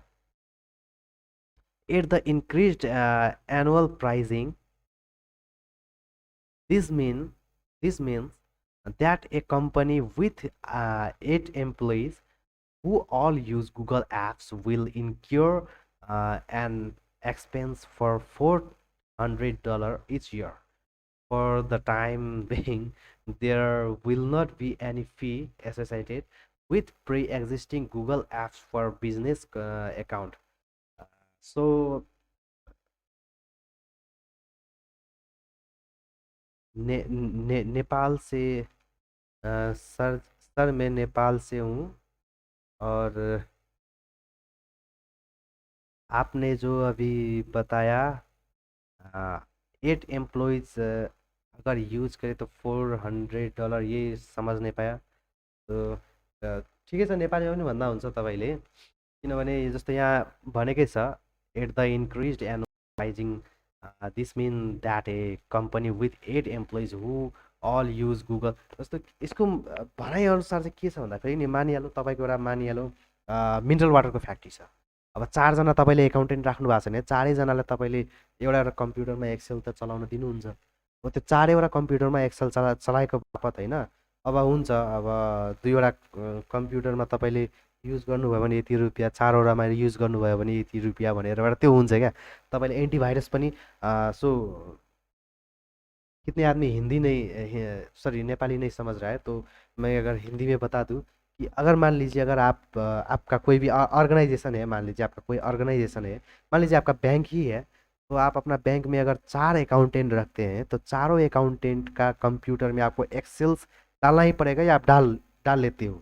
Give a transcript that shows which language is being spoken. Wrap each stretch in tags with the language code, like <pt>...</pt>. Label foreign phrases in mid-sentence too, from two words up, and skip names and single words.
<en>At the increased annual pricing, This mean this means that a company with 8 employees who all use Google Apps will incur an expense for $400 each year. For the time being, there will not be any fee associated with pre-existing Google Apps for business account.</en> <hi>So नेपाल से सर सर मैं नेपाल से हूँ। और आपने जो अभी बताया 8 एम्प्लॉयज़ अगर यूज करें तो $400, ये समझ नहीं पाया।</hi> <ne>तो ठिकै छ, नेपालीमा पनि भन्दा हुन्छ तपाईँले। किनभने जस्तो यहाँ भनेकै छ,</ne> <en>at the increased annual pricing, this mean that a company with 8 employees who all use Google.</en> <ne>जस्तो यसको भनाइअनुसार चाहिँ के छ भन्दाखेरि नि, मानिहालौँ तपाईँको एउटा मानिहालौँ मिनरल वाटरको फ्याक्ट्री छ। अब 4जना तपाईँले एकाउन्टेन्ट राख्नु भएको छ भने 4जनालाई तपाईँले एउटा एउटा कम्प्युटरमा एक्सेल त चलाउन दिनुहुन्छ। हो त्यो 4वटा कम्प्युटरमा एक्सेल चलाएको बापत होइन, अब हुन्छ, अब 2वटा कम्प्युटरमा तपाईँले युज गर्नुभयो भने यति रुपियाँ, 4वटामा युज गर्नुभयो भने यति रुपियाँ भनेर एउटा त्यो हुन्छ क्या। तपाईँले एन्टिभाइरस पनि</ne> <hi>सो कितने आदमी हिंदी नहीं, सॉरी नेपाली नहीं समझ रहा है, तो मैं अगर हिंदी में बता दूं कि अगर मान लीजिए अगर आपका कोई भी ऑर्गेनाइजेशन है, मान लीजिए आपका कोई ऑर्गेनाइजेशन है, मान लीजिए आपका बैंक ही है, तो आप अपना बैंक में अगर 4 अकाउंटेंट रखते हैं तो चारों अकाउंटेंट का कंप्यूटर में आपको एक्सेल्स डालना ही पड़ेगा, या आप डाल डाल लेते हो।</hi>